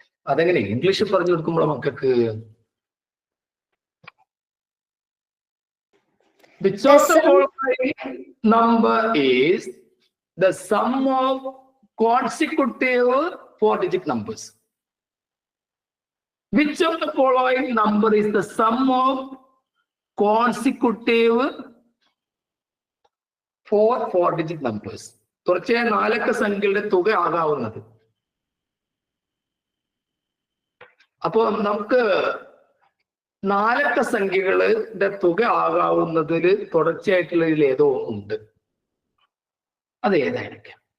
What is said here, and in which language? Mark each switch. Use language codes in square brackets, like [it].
[ml] അതെങ്ങനെ ഇംഗ്ലീഷിൽ പറഞ്ഞു കൊടുക്കുമ്പോൾ മക്കൾക്ക്? [en] Which of the following number is the sum of consecutive 4-digit numbers? Which of the following number is the sum of consecutive 4-digit numbers? [ml] തുടർച്ചയായ 4 സംഖ്യകളുടെ തുക ആകാവുന്നത്. അപ്പോ നമുക്ക് 4 അക്ക സംഖ്യകളുടെ തുക ആകാവുന്നതിൽ തുടർച്ചയായിട്ടുള്ളതിൽ ഏതോ ഉണ്ട്. അത് ഏതായിരിക്കാം?